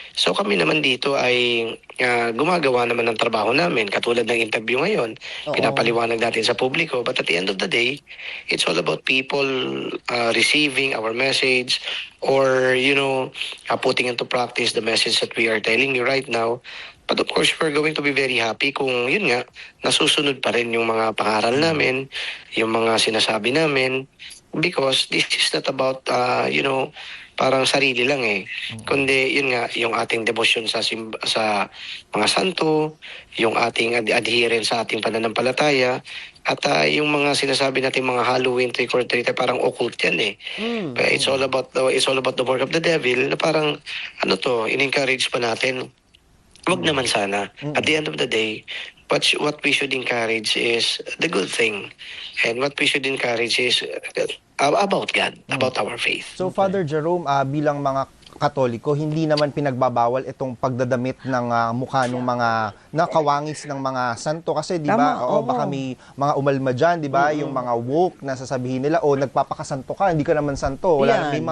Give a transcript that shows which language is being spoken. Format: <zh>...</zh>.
<tl>So kami naman dito ay gumagawa naman ng trabaho namin, katulad ng interview ngayon, Oo. pinapaliwanag natin sa publiko.</tl> <en>But at the end of the day, it's all about people receiving our message or, putting into practice the message that we are telling you right now. But of course, we're going to be very happy</en> <tl>kung yun nga, nasusunod pa rin yung mga pangaral namin, yung mga sinasabi namin,</tl> <en>because this is not about,</en> <tl>parang sarili lang kundi yun nga, yung ating devotion sa mga santo, yung ating adherence sa ating pananampalataya, at yung mga sinasabi natin mga Halloween, trick or treat, parang occult yan</tl> <en>It's all about the work of the devil</en> <tl>na parang in-encourage pa natin. Wag naman sana.</tl> <en>At the end of the day, what we should encourage is the good thing. And what we should encourage is about God, about our faith.</en> <tl>So, Father Jerome, bilang mga Katoliko, hindi naman pinagbabawal itong pagdadamit ng mukha ng mga nakawangis ng mga santo kasi 'di ba? Tama, oo. baka may mga umalma diyan, 'di ba? Yung mga woke na sasabihin nila, nagpapakasanto ka, hindi ka naman santo. Yan.</tl>